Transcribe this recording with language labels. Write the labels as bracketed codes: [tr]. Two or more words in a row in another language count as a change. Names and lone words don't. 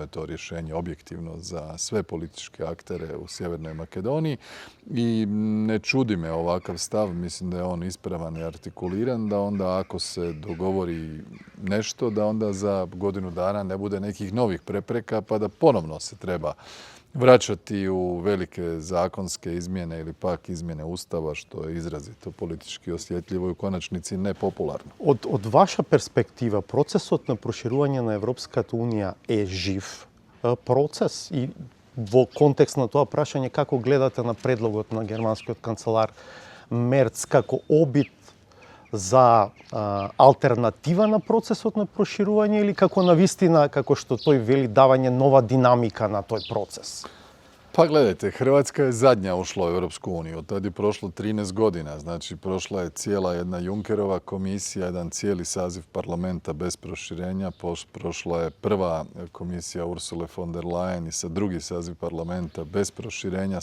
[hr] to rješenje objektivno za sve političke aktere u Sjevernoj Makedoniji i ne čudi me ovakav stav, mislim da je on ispravan i artikuliran, da onda ako se dogovori nešto, da onda za godinu dana ne bude nekih novih prepreka pa da ponovno se treba vraćati u velike zakonske izmjene ili pak izmjene Ustava, što je izrazito politički osjetljivo i u konačnici nepopularno. [mk] Од ваша перспектива, процесот на проширување на Европската унија е жив процес и во контекст на тоа прашање како гледате на предлогот на германскиот канцелар Мерц како обид за алтернатива на процесот на проширување или како навистина, како што тој вели, давање нова динамика на тој процес? [hr] Pa gledajte, Hrvatska je zadnja ušla u Europsku uniju. Od tada je prošlo 13 godina. Znači, prošla je cijela jedna Junckerova komisija, jedan cijeli saziv parlamenta bez proširenja. Prošla je prva komisija Ursule von der Leyen i sad drugi saziv parlamenta bez proširenja.